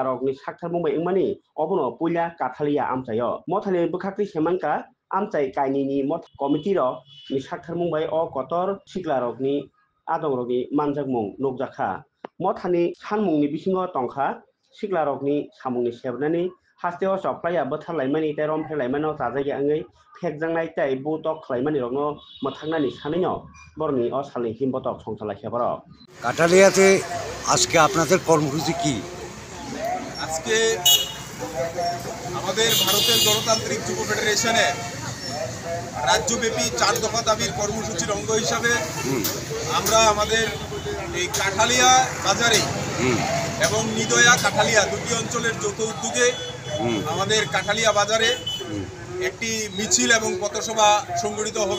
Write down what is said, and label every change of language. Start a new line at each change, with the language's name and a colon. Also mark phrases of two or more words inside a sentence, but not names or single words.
Kok Borok: रक नि साक्तार मुंबाय इंमानि अबनो पुइला काथालिया आमचायो मथानि बखाक्रि सेमानका आमचाय कायनिनि मथ कमिटि रक नि साक्तार मुंबाय अ कतर सिक्ला रक नि आदं रकनि मानजाक मुं नगजाखा मथानि सानमुंनि बिसिङाव टंखा सिक्ला रकनि सामुंनि सेबनानै हास्तेव सप्लाया बोथारलायमानि तै रमफ्रेलायमानाव जाजायगाङै फेकजांनाय तै बुटक खालायमानि रकनो मोथांनानि सानैनो बरनि असालनि हिमबतक संसालाखेबर
Bangla: কাঠালিয়াতে আজকে আপনাদের কর্মসূচি কি? আজকে আমাদের ভারতের গণতান্ত্রিক যুব ফেডারেশনের রাজ্যব্যাপী 4 দফা দাবির কর্মসূচির অঙ্গ হিসাবে আমরা আমাদের এই কাঠালিয়া বাজারে এবং নিদয়া কাঠালিয়া দুটি অঞ্চলের যৌথ উদ্যোগে আমাদের কাঠালিয়া বাজারে একটি মিছিল এবং পথসভা সংগঠিত হবে।